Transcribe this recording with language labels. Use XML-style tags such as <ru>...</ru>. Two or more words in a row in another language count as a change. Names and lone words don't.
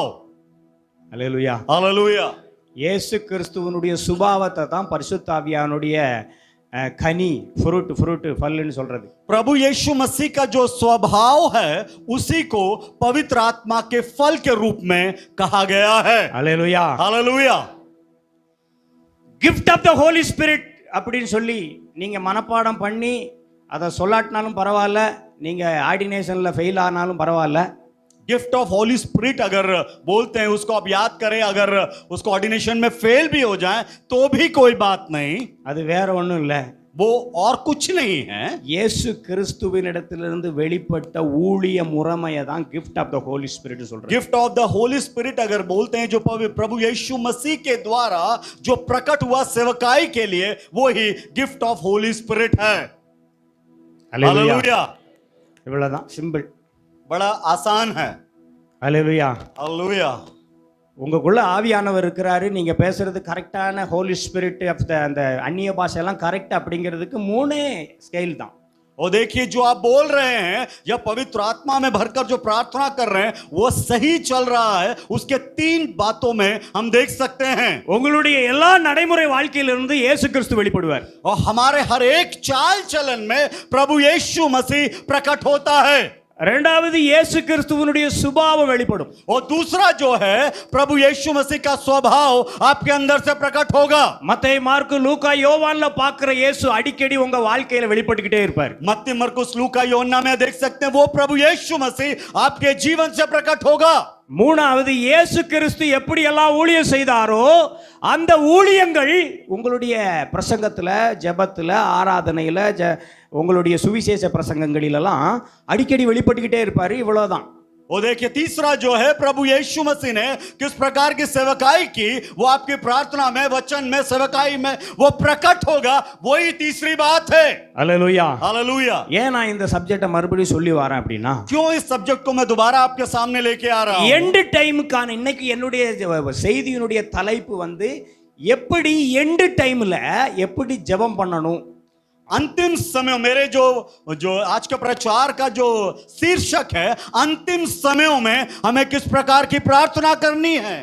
<ta>அல்லேலூயா.</ta> <hi>हालेलुया.</hi> <ta>இயேசு கிறிஸ்துவினுடைய சுபாவத்தை தான் பரிசுத்த ஆவியானுடைய கனி, ஃப்ரூட் ஃபல்லுன்னு சொல்றது.</ta> <hi>प्रभु यीशु मसीह का जो स्वभाव है उसी को पवित्र आत्मा के फल के रूप में कहा गया है.</hi> <ta>அல்லேலூயா.</ta> <hi>हालेलुया.</hi> <en>gift of the holy spirit</en> <ta>அப்படின்னு சொல்லி நீங்க மனப்பாடம் பண்ணி அதை சொல்லாட்டினாலும் பரவாயில்ல, நீங்க ஆர்டினேஷன்ல ஃபெயில் ஆனாலும் பரவாயில்ல.</ta> <en>gift of holy spirit</en> <hi>अगर बोलते हैं उसको आप याद करें, अगर उसको ऑर्डिनेशन में फेल भी हो जाए तो भी कोई बात नहीं.</hi> <ta>அது வேற ஒண்ணும் இல்ல,</ta> <hi>वो और कुछ नहीं है.</hi> <ta>இயேசு கிறிஸ்துவினிடத்திலிருந்து வெளிப்பட்ட ஊழிய முறைமையை தான்</ta> <en>gift of the holy spirit</en> <ta>சொல்றோம்.</ta> <en>gift of the holy spirit</en> <hi>अगर बोलते हैं जो प्रभु यीशु मसीह के द्वारा जो प्रकट हुआ सेवकाई के लिए, वो ही</hi> <en>gift of holy spirit</en> <hi>है.</hi> <ta>அல்லேலூயா.</ta> <hi>हालेलुया।</hi> <ta>இவ்வளவுதான், சிம்பிள்.</ta> <hi>बड़ा आसान है।</hi> <ta>அல்லேலூயா.</ta> <hi>हालेलुया।</hi> <ta>உங்களுக்குள்ள ஆவியானவர் இருக்கிறாரு, நீங்க பேசுறது கரெக்டான</ta> <en>holy spirit of the</en> <ta>அந்த அந்நிய பாஷையெல்லாம் கரெக்ட் அப்படிங்கிறதுக்கு 3 ஸ்கேல் தான்.</ta> <hi>और देखिए जो आप बोल रहे हैं या पवित्र आत्मा में भरकर जो प्रार्थना कर रहे हैं वो सही चल रहा है, उसके 3 बातों में हम देख सकते हैं।</hi> <ta>உங்களுடைய எல்லா நடைமுறை வாழ்க்கையிலிருந்து இயேசு கிறிஸ்து வெளிப்படுவார்.</ta> <hi>और हमारे हर एक चाल चलन में प्रभु यीशु मसीह प्रकट होता है।</hi> <ta>இரண்டாவது இயேசு கிறிஸ்துவினுடைய சுபாவம் வெளிப்படும்.</ta> <hi>और दूसरा जो है प्रभु यीशु मसीह का स्वभाव आपके अंदर से प्रकट होगा।</hi> <ta>மத்தேயு, மார்க்கு, லூக்கா, யோவான்ல பார்க்கிற இயேசு அடிக்கடி உங்க வாழ்க்கையில வெளிப்பட்டுக்கிட்டே இருப்பார்.</ta> <hi>मत्ती, मरकुस, लूका, योहन्ना में देख सकते हैं वो प्रभु यीशु मसीह आपके जीवन से प्रकट होगा।</hi> <ta>மூணாவது இயேசு கிறிஸ்து எப்படி எல்லாம் ஊழியம் செய்தாரோ அந்த ஊழியங்கள் உங்களுடைய பிரசங்கத்துல, ஜெபத்துல, ஆராதனையில, உங்களுடைய சுவிசேஷ பிரசங்கங்களிலெல்லாம் அடிக்கடி வெளிப்பட்டுக்கிட்டே இருப்பாரு. இவ்வளவுதான்.</ta> <hi>वो देखिए तीसरा जो है प्रभु यीशु मसीह ने किस प्रकार की सेवकाई की वो आपकी प्रार्थना में, वचन में, सेवकाई में वो प्रकट होगा। वही तीसरी बात है।</hi> <ta>அல்லேலூயா.</ta> <hi>हालेलुया।</hi> <ta>ஏன் நான் இந்த சப்ஜெக்டை மறுபடியும் சொல்லி வரேன் அப்படின்னா,</ta> <hi>क्यों इस सब्जेक्ट को मैं दोबारा आपके सामने लेके आ रहा हूं?</hi> <en>end timeக்கான</en> <ta>இன்னைக்கு என்னுடைய செய்தியினுடைய தலைப்பு வந்து எப்படி</ta> <en>end timeல</en> <ta>எப்படி ஜெபம் பண்ணணும்.</ta> <hi>अंतिम समय मेरे जो आज का प्रचार का जो शीर्षक है, अंतिम समयों में हमें किस प्रकार की प्रार्थना करनी है।</hi>